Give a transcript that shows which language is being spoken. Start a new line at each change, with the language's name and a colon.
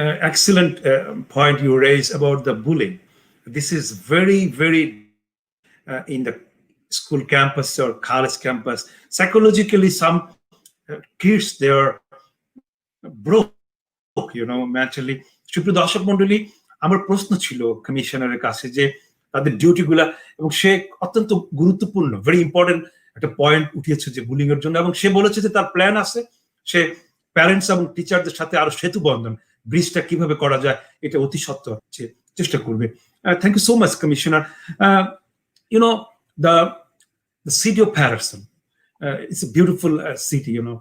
English: Excellent point you raised about the bullying. This is very, very in the school campus or college campus. Psychologically, some kids, they are broke, mentally.
Bangla: সুপ্রিয় দর্শক মন্ডলী, আমার প্রশ্ন ছিল কমিশনারের কাছে যে তাদের ডিউটিগুলা, এবং সে অত্যন্ত গুরুত্বপূর্ণ,
English: very important
Bangla: একটা পয়েন্ট উঠিয়েছে যে বুলিং এর জন্য, এবং সে বলেছে যে তার প্ল্যান আছে, সে প্যারেন্টস এবং টিচারদের সাথে আরো সেতু বন্ধন, ব্রিজটা কিভাবে করা যায় এটা অতি সত্ত্বর চেষ্টা করবে।
English: Thank you so much commissioner. the city of Patterson, it's a beautiful city.